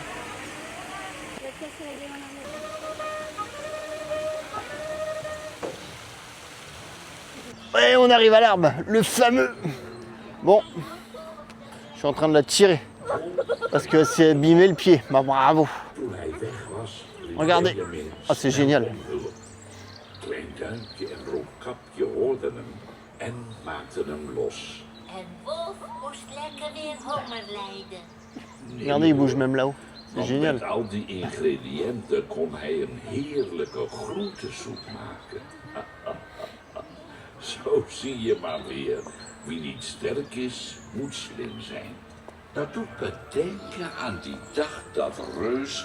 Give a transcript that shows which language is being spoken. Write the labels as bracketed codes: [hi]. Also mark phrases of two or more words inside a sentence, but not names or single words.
[fr] Ouais, on arrive à l'arbre, le fameux. Bon, je suis en train de la tirer parce que c'est abîmé le pied. Bah, bravo. Regardez. Ah, c'est génial. [nl] Klein duimpje en roodkapje hoorden hem en maakten hem los. En Wolf moest lekker weer honger lijden. [fr] Regardez, il bouge même là-haut. C'est [nl] Want [fr] génial. [nl] met al die ingrediënten kon hij een heerlijke groentesoep maken. Zo zie je maar weer. Wie niet sterk is, moet slim zijn. Dat doet me denken aan die dag dat Reus...